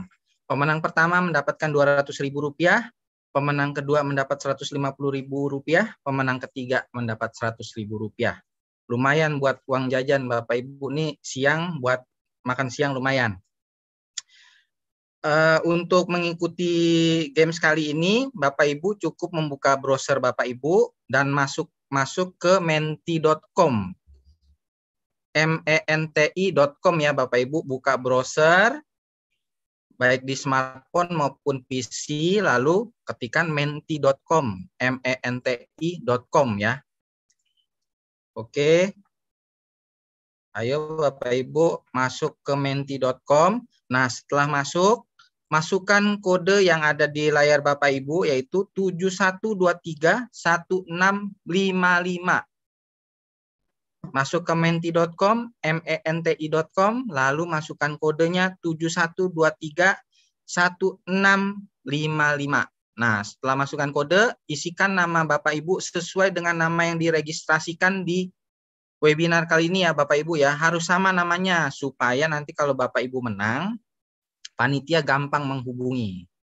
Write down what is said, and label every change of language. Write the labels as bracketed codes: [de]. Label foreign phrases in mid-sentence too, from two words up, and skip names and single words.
[id] Pemenang pertama mendapatkan Rp200.000, pemenang kedua mendapat Rp150.000, pemenang ketiga mendapat Rp100.000. Lumayan buat uang jajan Bapak Ibu nih, siang buat makan siang lumayan. Untuk mengikuti games kali ini, Bapak Ibu cukup membuka browser Bapak Ibu dan masuk ke menti.com. menti.com ya Bapak Ibu, buka browser baik di smartphone maupun PC, lalu ketikkan menti.com, menti.com ya. Oke. Ayo Bapak Ibu masuk ke menti.com. Nah, setelah masukkan kode yang ada di layar Bapak Ibu yaitu 71231655. Masuk ke menti.com, menti.com, lalu masukkan kodenya 71231655. Nah, setelah masukkan kode, isikan nama Bapak Ibu sesuai dengan nama yang diregistrasikan di webinar kali ini ya Bapak Ibu ya. Harus sama namanya supaya nanti kalau Bapak Ibu menang, panitia gampang menghubungi.